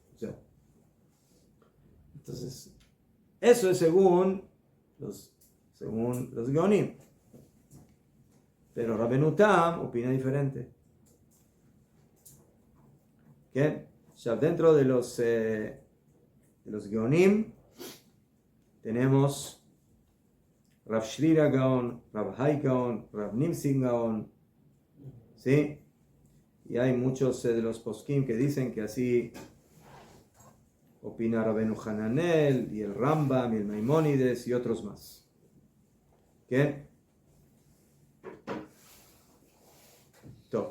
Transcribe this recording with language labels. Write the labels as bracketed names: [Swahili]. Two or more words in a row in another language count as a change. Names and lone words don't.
[Spanish] Entonces, eso es según los Geonim. Pero Rabbeinu Tam opina diferente. ¿Qué? Ya dentro de los Geonim tenemos Rav Shrira Gaon, Rav Hai Gaon, Rav Nimsin Gaon, ¿sí? Y hay muchos de los poskim que dicen que así opina Rabbeinu Hananel y el Rambam y el Maimónides y otros más. ¿Qué? Top.